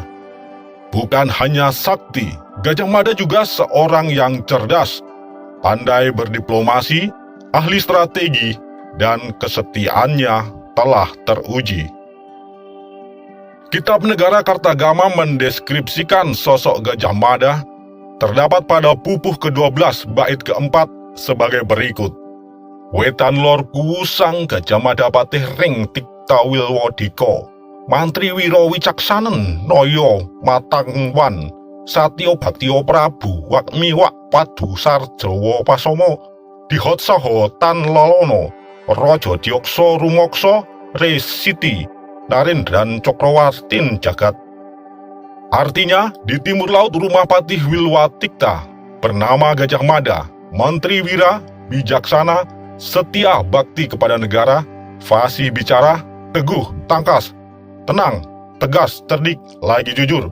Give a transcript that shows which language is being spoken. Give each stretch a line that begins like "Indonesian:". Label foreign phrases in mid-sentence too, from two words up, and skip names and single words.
Indonesian: Bukan hanya sakti, Gajah Mada juga seorang yang cerdas, pandai berdiplomasi, ahli strategi, dan kesetiaannya telah teruji. Kitab Negara Kartagama mendeskripsikan sosok Gajah Mada terdapat pada pupuh ke-12 bait ke-4 sebagai berikut.
Kawi: Wetan lor kuwusang Gajah Mada patih ring tikta wilwadika, mantri wiro wicaksanen noyo matangwan, satyo baktio prabu wakmi wak padu sarjawa pasomo, dihot saho tan lolono, rojo diokso rumokso, resiti, narendran cokrowartin jagat.
Indonesian: Artinya, di timur laut rumah Patih Wilwatikta bernama Gajah Mada, Menteri Wira, bijaksana, setia bakti kepada negara, fasih bicara, teguh, tangkas, tenang, tegas, cerdik, lagi jujur.